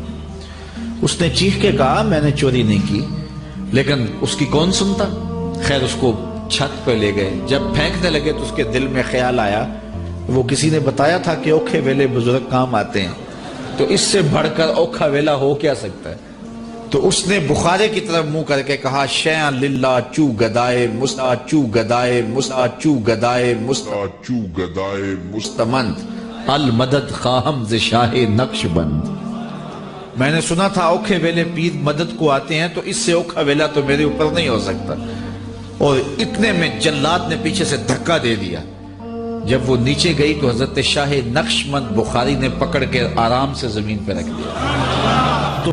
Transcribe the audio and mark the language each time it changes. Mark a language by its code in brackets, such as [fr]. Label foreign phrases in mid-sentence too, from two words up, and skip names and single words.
[ur] اس نے چیخ کے کہا میں نے چوری نہیں کی، لیکن اس کی کون سنتا۔ خیر اس کو چھت پہ لے گئے، جب پھینکنے لگے تو اس کے دل میں خیال آیا، وہ کسی نے بتایا تھا کہ [pa] اوکھے ویلے [ur] بزرگ کام آتے ہیں، تو اس سے بڑھ کر [pa] اوکھا ویلا [ur] ہو کیا سکتا ہے۔ تو اس نے بخارے کی طرف منہ کر کے کہا [ar] شیئا للہ [fa] چو گدائے مستا چو گدائے مستا چو گدائے مستا چو گدائے مستمند المدد خواہم ز شاہ نقش بند۔ [ur] میں نے سنا تھا [pa] اوکھے ویلے [ur] پیر مدد کو آتے ہیں، تو اس سے [pa] اوکھا ویلا [ur] تو میرے اوپر نہیں ہو سکتا۔ اور اتنے میں جلاد نے پیچھے سے دھکا دے دیا۔ جب وہ نیچے گئی تو حضرت شاہ نقشبند بخاری نے پکڑ کے آرام سے زمین پہ رکھ دیا۔